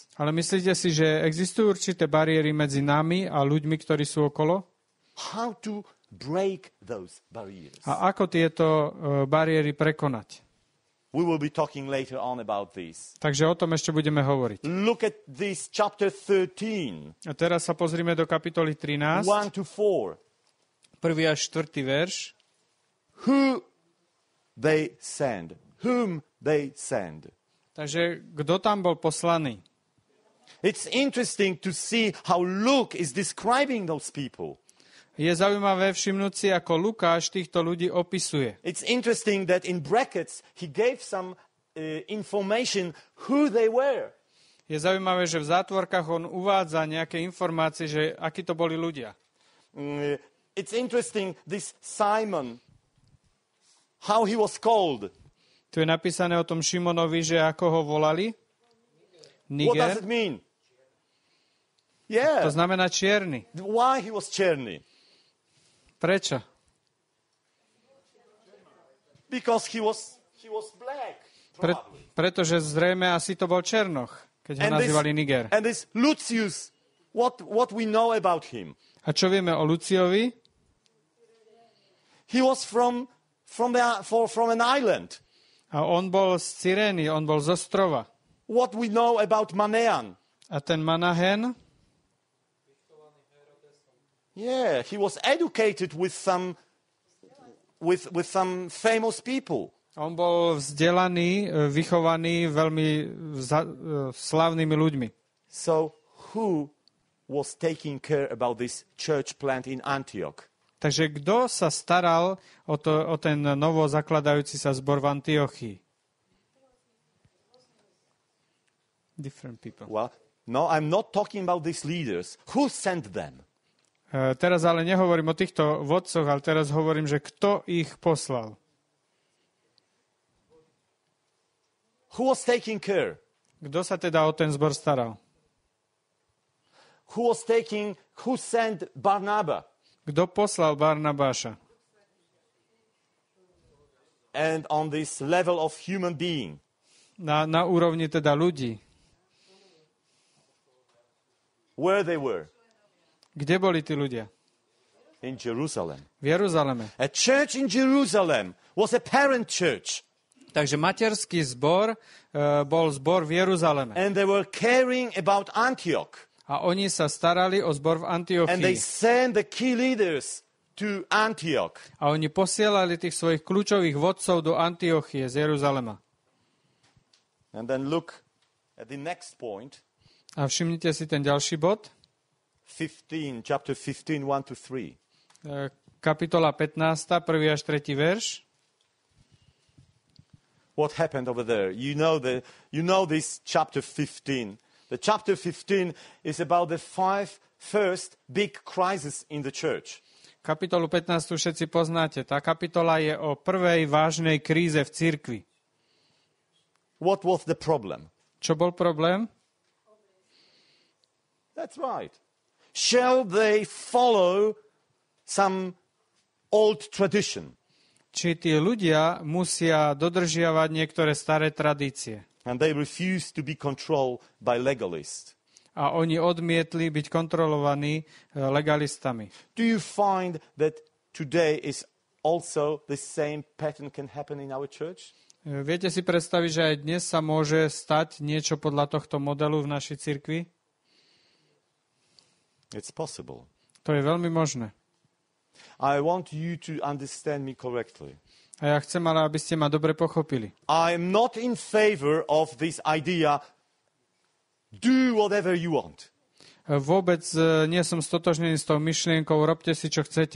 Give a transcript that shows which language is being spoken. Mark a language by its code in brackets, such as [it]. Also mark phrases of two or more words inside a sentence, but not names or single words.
[sk] Ale myslíte si, že existujú určité bariéry medzi nami a ľuďmi, ktorí sú okolo? [en] How to break those barriers? [sk] A ako tieto bariéry prekonať? [en] We will be talking later on about this. [sk] Takže o tom ešte budeme hovoriť. [en] Look at this chapter 13. [sk] A teraz sa pozrime do kapitoly 13. [en] 1 to 4. [sk] 1. až 4. verš. [en] Who they send? Whom they send? [sk] Takže kto tam bol poslaný? [en] It's interesting to see how Luke is describing those people. [sk] Je zaujímavé všimnúť si, ako Lukáš týchto ľudí opisuje. [en] It's interesting that in brackets he gave some information who they were. [sk] Je zaujímavé, že v zátvorkách on uvádza nejaké informácie, že akí to boli ľudia. [en] It's interesting, this Simon, how he was called. [sk] Tu je napísané o tom Šimonovi, že ako ho volali. [en] What does Niger. it mean? [sk] To [en] Yeah. [sk] znamená čierny. [en] Why he was černý? [sk] Prečo? [en] Because he was black. [sk] Pretože zrejme asi to bol Černoch, keď ho nazývali Niger. [en] And this Lucius, what we know about him? [sk] A čo vieme o Luciovi? [en] He was from an island. [sk] A on bol z Cyrény, on bol z ostrova. [en] What we know about Manean? [sk] A ten Manahen, [en] Yeah, he was educated with some famous people. [sk] on bol vzdelaný, vychovaný veľmi slávnymi ľuďmi. [en] So who was taking care about this church plant in Antioch? [sk] Takže kto sa staral o ten novo zakladajúci sa zbor v Antiochii? [en] Different people. Well, no, I'm not talking about these leaders. Who sent them? [sk] Teraz ale nehovorím o týchto vodcoch, ale teraz hovorím, že kto ich poslal. [en] Who was taking care? [sk] Kto sa teda o ten zbor staral? [en] Who sent Barnabas? [sk] Kto poslal Barnabáša? [en] And on this level of human being, [sk] Na úrovni teda ľudí. [en] where they were? [sk] Kde boli tí ľudia? [en] In Jerusalem. [sk] V Jeruzaleme. [en] A church in Jerusalem was a parent church. [sk] Takže materský zbor bol zbor v Jeruzaleme. [en] And they were caring about Antioch. [sk] A oni sa starali o zbor v [en] And they [sk] Antiochii. [en] sent the key leaders to Antioch. [sk] A oni posielali tých svojich kľúčových vodcov do Antiochie z Jeruzalema. [en] And then look at the next point. [sk] A všimnite si ten ďalší bod. [en] Chapter 15, 1 to 3. [sk] Kapitola 15, 1. až 3. verš. [en] What happened over there? You know this chapter 15. The chapter 15 is about the 5 first big crises in the church. [sk] Kapitolu 15 všetci poznáte. Tá kapitola je o prvej vážnej kríze v cirkvi. [en] What was the problem? [sk] Čo bol problém? [en] That's right. Shall they follow some old tradition? [sk] Či tí ľudia musia dodržiavať niektoré staré tradície. [en] And they refuse to be controlled by legalists. [sk] A oni odmietli byť kontrolovaní legalistami. [en] Do you find that today is also the same pattern can happen in our church? [sk] Viete si predstaviť, že aj dnes sa môže stať niečo podľa tohto modelu v našej cirkvi? [en] It's possible. [sk] To je veľmi možné. [en] I want you to understand me correctly. [sk] A ja chcem ale, aby ste ma dobre pochopili. [en] I'm not in favor of this idea, do whatever you want. [sk] Vôbec nie som stotožnený s tou myšlienkou, robte si, čo chcete.